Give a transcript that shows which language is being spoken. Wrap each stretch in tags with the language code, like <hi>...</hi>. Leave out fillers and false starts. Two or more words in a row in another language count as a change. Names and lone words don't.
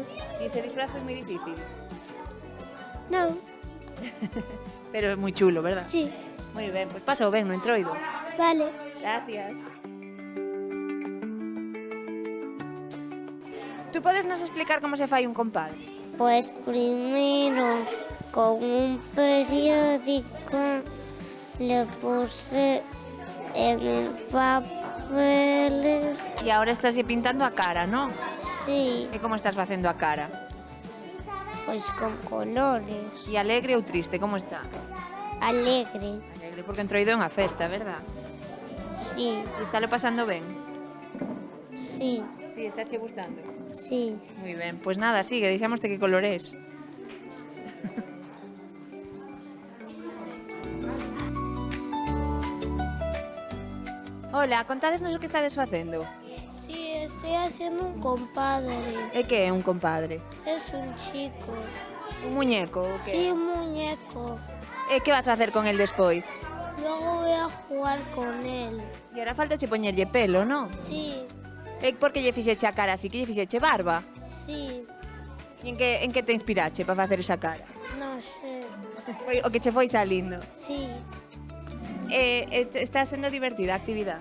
<gl>E ese disfraz é moi difícil? Non, Pero é moi chulo, verdad?</gl> <es>sí.</es> <gl>Moi ben, pois pasa o ben no Entroido.</gl> <es>Vale. Gracias.</es> <gl>Tú podes nos explicar como se fai un compadre?</gl> <es>Pues primero con un periódico le puse en el papeles.</es> <gl>E agora estás pintando a cara, non?</gl> <es>Sí,</es> <gl>E como estás facendo a cara?</gl> <es>pues con colores.</es> <gl>E alegre ou triste, como está?</gl> <es>Alegre,</es> <gl>Alegre, porque Entroido é unha festa, verdad?</gl> <es>sí,</es> <gl>E está lo pasando ben?</gl> <es>sí,</es> <gl>Sí, está che gustando.</gl> <es>sí.</es> <gl>Moi ben, pois nada, sigue, deixámoste que colores. Hola, contádesnos o que estades facendo.</gl> <es>Sí, estoy haciendo un compadre.</es> <gl>E que é un compadre?</gl> <es>Es un chico.</es> <gl>Un muñeco? O que?</gl> <es>Sí, un muñeco.</es> <gl>E que vas a facer con el despois?</gl> <es>Luego voy a jugar con él.</es> <gl>E ahora falta che poñerlle pelo, non?</gl> <es>Sí,</es> <gl>E por que lle fixeche a cara así? Que lle fixeche barba?</gl> <es>sí,</es> <gl>E en que te inspirache para facer esa cara?</gl> <es>no sé.</es> <gl>Foi o que che foi salindo.</gl> <es>Sí,</es> <gl>Está sendo divertida a actividade?</gl>